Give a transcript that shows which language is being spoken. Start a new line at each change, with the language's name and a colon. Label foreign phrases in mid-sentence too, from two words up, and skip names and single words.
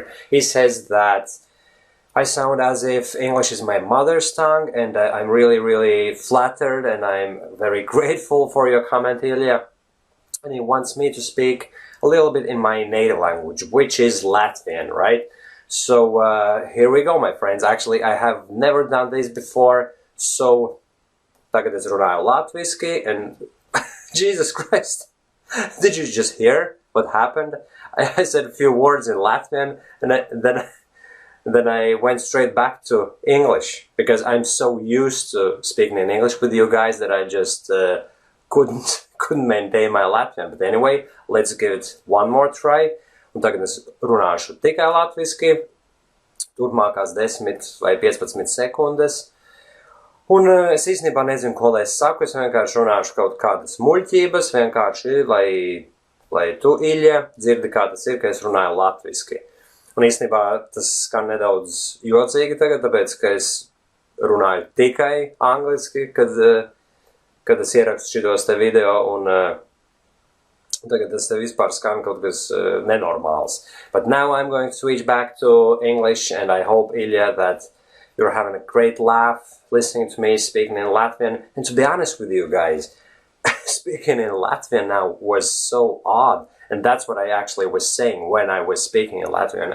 English: He says that I sound as if English is my mother's tongue, and I'm really flattered, and I'm very grateful for your comment, Ilya. And he wants me to speak a little bit in my native language, which is Latvian, right? So here we go, my friends. Actually, I have never done this before, so
Latvian: tagad es runāju latviski,
English: and Jesus Christ, did you just hear what happened? I said a few words in Latvian, and then I went straight back to English, because I'm so used to speaking in English with you guys that I just couldn't maintain my Latvian. But anyway, let's give it one more try.
Latvian: Un tagad es runāšu tikai latviski, turpmākās 10 vai 15 sekundes. Un es īstenībā nezinu, ko lai es saku, es vienkārši runāšu kaut kādas muļķības, vienkārši, lai tu, Ilja, dzirdi, kā tas ir, ka es runāju latviski. Un īstenībā tas skan nedaudz jocīgi tagad, tāpēc, ka es runāju tikai angliski, kad es ierakstu šitos te video, un tagad tas te vispār skan kaut kas nenormāls.
English: But now I'm going to switch back to English, and I hope, Ilya, that you're having a great laugh listening to me speaking in Latvian. And to be honest with you guys, speaking in Latvian now was so odd. And that's what I actually was saying when I was speaking in Latvian.